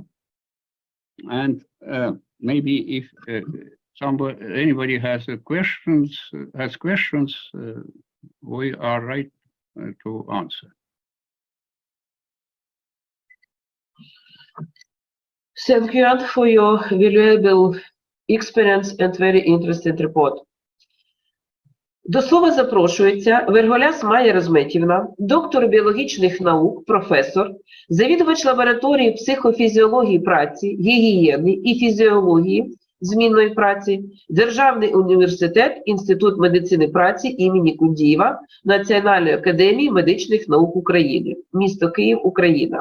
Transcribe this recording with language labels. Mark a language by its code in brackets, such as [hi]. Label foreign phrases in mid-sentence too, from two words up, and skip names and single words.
[en] And maybe if anybody has questions, we are right to answer. Thank you, Ant, for your valuable experience and very interesting report. [uk] До слова запрошується Верголяс Майя Розметівна, доктор біологічних наук, професор, завідувач лабораторії психофізіології праці, гігієни і фізіології змінної праці, Державний університет, Інститут медицини праці імені Кундієва, Національної академії медичних наук України, місто Київ, Україна.